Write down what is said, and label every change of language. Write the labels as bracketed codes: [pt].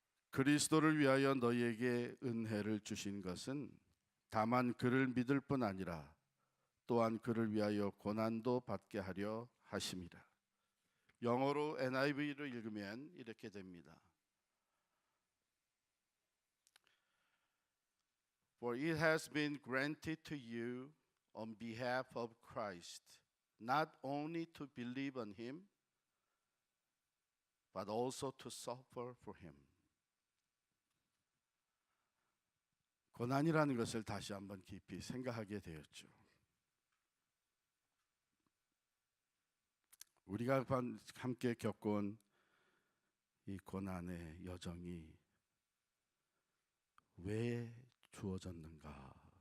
[ko] 그리스도를 위하여 너희에게 은혜를 주신 것은 다만 그를 믿을 뿐 아니라 또한 그를 위하여 고난도 받게 하려 하심이라. 영어로 NIV를 읽으면 이렇게 됩니다. [en] For it has been granted to you on behalf of Christ, not only to believe on him, but also to suffer for him. [ko] 고난이라는 것을 다시 한번 깊이 생각하게 되었죠. 우리가 함께 겪은 이 고난의 여정이 왜 주어졌는가?